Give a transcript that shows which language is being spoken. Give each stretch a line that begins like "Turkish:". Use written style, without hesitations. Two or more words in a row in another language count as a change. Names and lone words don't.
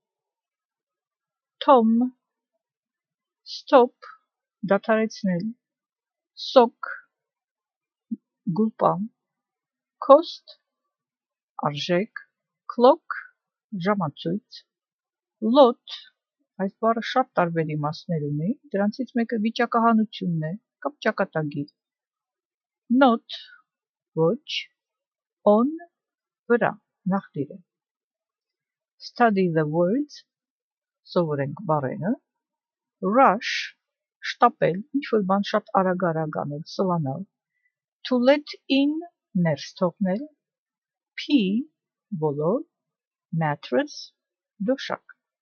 Armenian: Tom, stop, դադարեցնել, sock, գուլպան, cost, արժեք, clock, ժամացույց, lot, այս բառը շատ տարբեր իմաստներ ունի, դրանցից մեկը վիճակահանությունն է կամ ճակատագիր, not, ոչ, on, վրա, նախդիր է։
English: Study the words,
Armenian: սովորենք բառերը, rush, շտապել, ինչ-որ բան շատ արագ անել, սլանալ,
English: to let in,
Armenian: ներս թողնել, pee, բոլոր, mattress, դոշակ։